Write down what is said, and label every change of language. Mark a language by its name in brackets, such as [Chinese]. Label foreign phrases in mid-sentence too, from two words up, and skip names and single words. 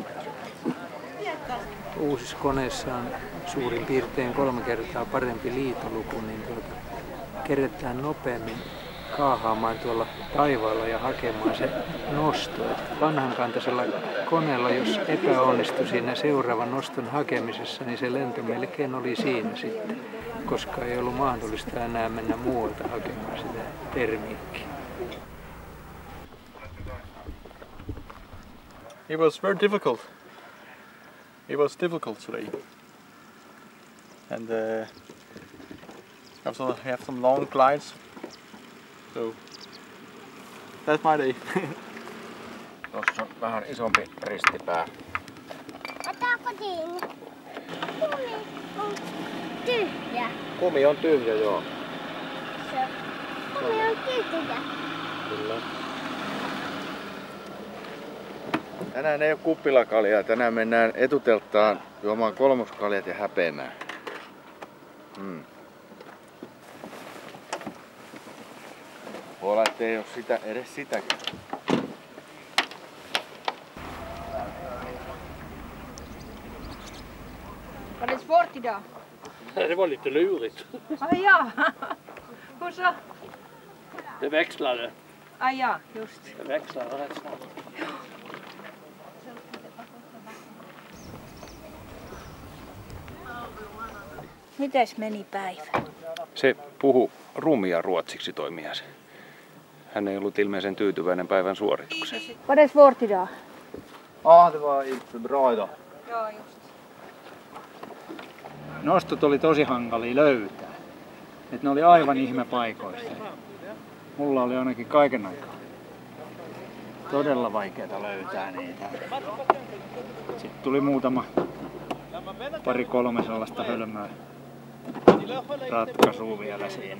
[Finnish] Uusissa koneissa on suurin piirtein 3 kertaa parempi liitoluku, niin keretään nopeammin kaahaamaan tuolla taivaalla ja hakemaan se nosto. Et vanhankantaisella koneella, jos epäonnistui siinä seuraavan noston hakemisessa, niin se lento melkein oli siinä sitten, koska ei ollut mahdollista enää mennä muualta hakemaan sitä termiikkiä. [English] It was very difficult. It was difficult today. And also have some long glides. So that's my day. [Finnish] Tuossa on vähän isompi ristipää. Otetaanko kiinni? Kumi on tyhjä. Kumi on tyhjä, joo. Kumi on tyhjä. Kyllä. Tänään ei ole kuppilakaljaa. Tänään mennään etutelttaan juomaan kolmoskaljat ja häpeämään. Voi olla, ettei ole edes sitäkään. [Swedish] Var det svårt idag? Det var lite lurigt. Ah, ja. Hur så? Det växlade. Ah, ja, just. Det växlade rätt snabbt. [Finnish] Mites meni päivä? Se puhui rumia ruotsiksi, toi mies. Hän ei ollut ilmeisen tyytyväinen päivän suoritukseen. [Swedish] Var det svårt idag? Ja, det var inte bra idag. [Finnish] Joo, just. Nostot oli tosi hankalia löytää. Et ne oli aivan ihmepaikoissa. Mulla oli ainakin kaiken aikaa todella vaikeaa löytää niitä. Sitten tuli pari kolme sellaista hölmöä ratkaisua vielä siinä.